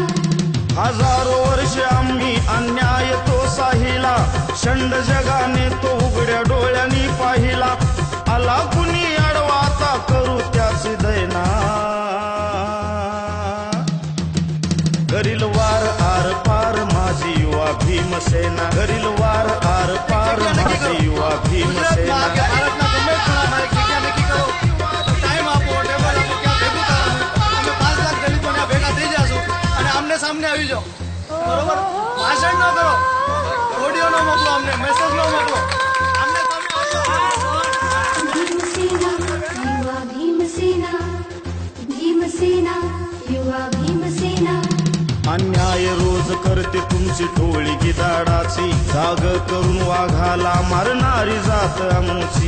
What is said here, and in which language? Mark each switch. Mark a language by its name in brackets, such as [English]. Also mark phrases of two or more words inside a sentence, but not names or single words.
[Marathi] हजारो वर्ष आम्ही अन्याय तो साहिला शंड जगाने तो उघड्या डोळ्यांनी पाहिला आला कुणी अडवा आता करू त्याची दैना करील वार आर पार माझी युवा भीमसेना करील वार आर पार माझी युवा भीमसेना [Gujarati] सामने આવી જાઓ બરોબર ભાષણ ન કરો ઓડિયો ન મોકલો અમને મેસેજ ન મોકલો અમને [Marathi] भीमसेना युवा भीमसेना भीमसेना युवा भीमसेना अन्याय रोज करते तुमची टोळी गिधाडाची जाग करून वाघाला मारणारी जात आमची